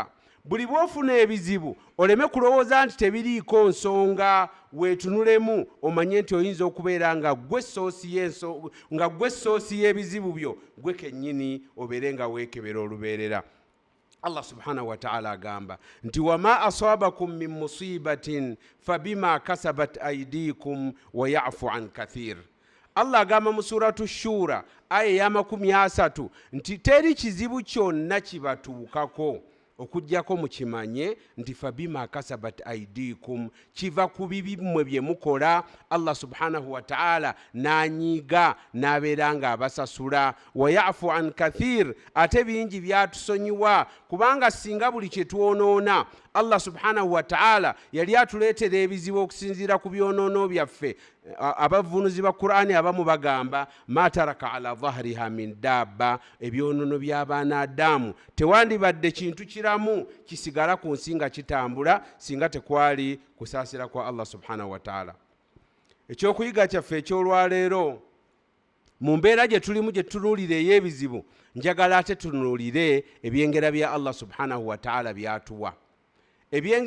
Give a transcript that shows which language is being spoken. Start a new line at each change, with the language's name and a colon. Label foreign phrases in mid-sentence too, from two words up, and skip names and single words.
Ganda: Buli bw'ofuna ebizibu oleme kulowooza nti tebiriiko nsonga, weetunulemu omanye nti oyinza okubeera nga gwe ssoosi y'ebizibu byo, gwe kennyini obeere nga weekebera olubeerera.
Arabic: الله سبحانه وتعالى
Ganda: agamba nti
Arabic: وما أصابكم من مصيبة فبما كسبت أيديكم ويعفو عن كثير.
Ganda: Allah agamba mu suratu Shura aya ya 30 nti teri kizibu kyonna kibatuukako okujjako mukimanye nti
Arabic: فبما كسبت أيديكم,
Ganda: kiva ku bibi mmwe bye mukola. Allah
Arabic: سبحانه وتعالى
Ganda: n'anyiiga n'abeera nga abasasula.
Arabic: ويعفو عن كثير,
Ganda: ate bingi byatusonyiwa, kubanga singa buli kye twonoona Allah
Arabic: سبحانه وتعالى
Ganda: yali atuleetera ebizibu okusinziira ku byonoono byaffe. Abavunuzi ba Qur'ani abamu bagamba
Arabic: ما ترك على ظهرها من دابة,
Ganda: ebyonoono by'abaana Adamu tewandibadde kintu kiramu kisigala ku nsi nga kitambula singa tekwali kusaasira kwa Allah
Arabic: سبحانه وتعالى.
Ganda: Ekyokuyiga kyaffe ekyolwaleero mu mbeera gye tulimu gye tutunuulira ey'ebizibu, njagala ate tunuulire ebyengera bya Allah
Arabic: سبحانه وتعالى
Ganda: byatuwa.